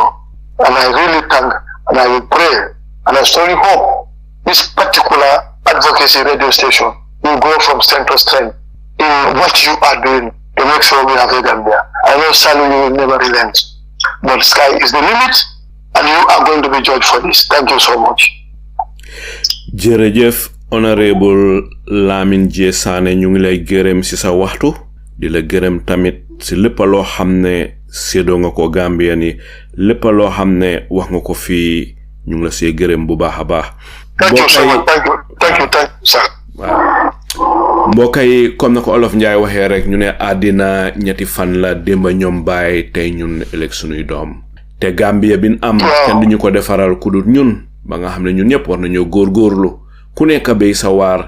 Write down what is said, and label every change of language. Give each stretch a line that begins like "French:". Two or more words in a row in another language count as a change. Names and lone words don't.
English: And I really thank, and I will pray, and I strongly hope this particular advocacy radio station will go from strength to strength in what you are doing to make sure we have a Gambia. I know Sanneh, you will never relent, but sky is the limit, and you are going to be judged for this. Thank you so much.
Wolof: Jërëjëf Honourable Lamin J Sanneh ñu ngi lay gërëm ci sa waxtu di la gërëm tamit ci lépp loo xam ne séddoo nga ko Gambia ni lépp loo xam ne wax nga ko fii ñu ngi la see gërëm bu baax a baax.
English: Thank you so much. Thank you, sir.
Wolof: mbokk yi comme na ko Olof Njaay waxee rek ñu ne àddina ñetti fan la démba ñoom bàyyi tey ñun ëllëg sunuy doom te Gambia bin am kenn duñu ko defaral ku dul ñun ba nga xam ne ñun ñëpp war nañoo góorgóorlu ku nekk bay sa waar